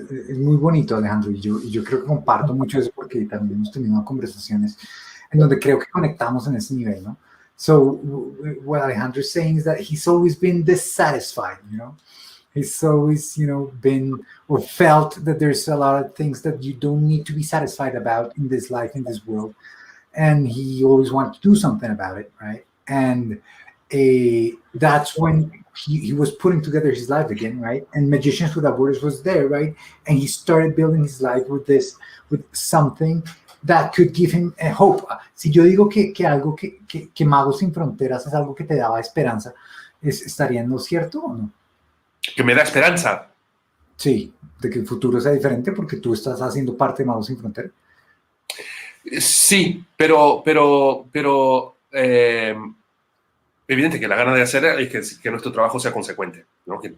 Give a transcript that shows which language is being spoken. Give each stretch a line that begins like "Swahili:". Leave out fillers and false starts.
Spanish: Es muy bonito, Alejandro, y yo creo que comparto mucho eso porque también hemos tenido conversaciones en donde creo que conectamos en ese nivel, ¿no?
English: So what Alejandro is saying is that he's always been dissatisfied, He's always, been or felt that there's a lot of things that you don't need to be satisfied about in this life, in this world. And he always wanted to do something about it, right? And that's when he was putting together his life again, right? And Magicians Without Borders was there, right? And he started building his life with something that could give him a hope.
Spanish: Si yo digo que algo que Magos Sin Fronteras es algo que te daba esperanza, ¿estaría no cierto o no? Que me da esperanza. Sí, de que el futuro sea diferente porque tú estás haciendo parte de Magos Sin Fronteras. Sí, pero evidente que la gana de hacer es que nuestro trabajo sea consecuente, ¿no?